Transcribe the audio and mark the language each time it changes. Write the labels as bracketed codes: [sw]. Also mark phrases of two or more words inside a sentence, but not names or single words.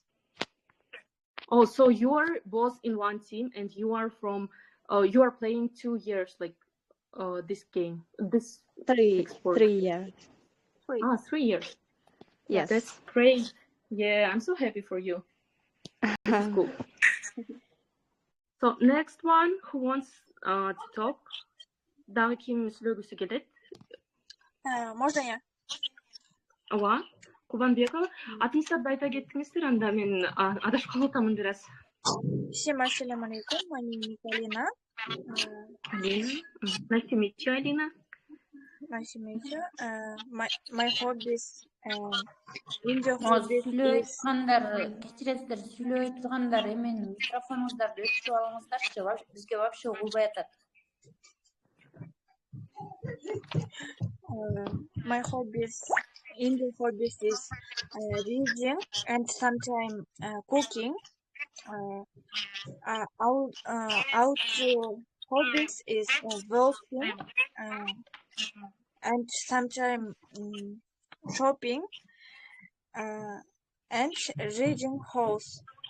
[en] Oh, so you are both in one team, and you are you are playing 2 years, this game, this 3 sport. 3 years. 3 years. Yes. That's great. Yeah, I'm so happy for you. This is cool. So next one, who wants to talk? [ky] Дагы ким сүйлөгүсү келет? [ru] Можно я? [ky] Ооба. Кубанбекова, атыңыздарды айта кеттиңиздер, анда мен адашып калып атамын бир аз. [ar] Всем السلام عليكم, [en] my name is Alina. Nice to meet you, Alina. Nice to meet you. My hobbies, indoor hobbies is... [ky] Кечиресиздер, сүйлөй тургандар, эмен микрофонуңуздарды өчүрүп алыңыздарчы, бизге вообще угулбай атат. [en] My hobbies, indoor hobbies is reading and sometimes cooking. Outdoor hobbies is walking and sometimes shopping and riding horse.